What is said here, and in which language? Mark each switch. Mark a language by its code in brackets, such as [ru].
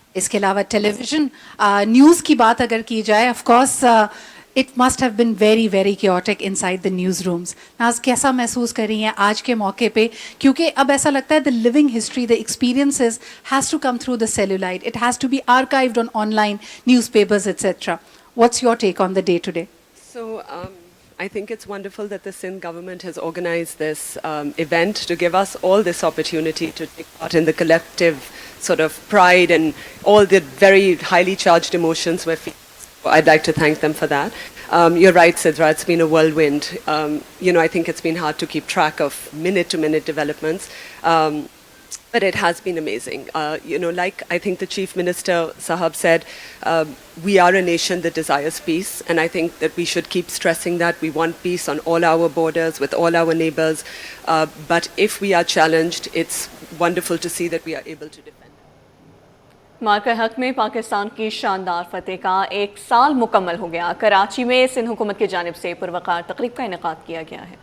[ur] اس کے علاوہ ٹیلی vision news کی بات اگر کی جائے, [en] Of course it must have been very very chaotic inside the newsrooms. [ur] ناز کیسا محسوس کر رہی ہیں آج کے موقع پہ, کیونکہ اب ایسا لگتا ہے [en] The living history, the experiences has to come through the celluloid, it has to be archived on online newspapers etcetera. What's your take on the day to day? So I think it's wonderful that the Sindh government has organized this event to give us all this opportunity to take part in the collective sort of pride and all the very highly charged emotions we're feeling. I'd like to thank them for that. You're right, Sidra, it's been a whirlwind. I think it's been hard to keep track of minute-to-minute developments. But it has been amazing. Like I think the Chief Minister Sahab said, we are a nation that desires peace, and I think that we should keep stressing that. We want peace on all our borders, with all our neighbors. But if we are challenged, it's wonderful to see that we are able to defend. [ur] مارکہ حق میں پاکستان کی شاندار فتح کا 1 سال مکمل ہو گیا. کراچی میں سندھ حکومت کی جانب سے پروقار تقریب کا انعقاد کیا گیا ہے.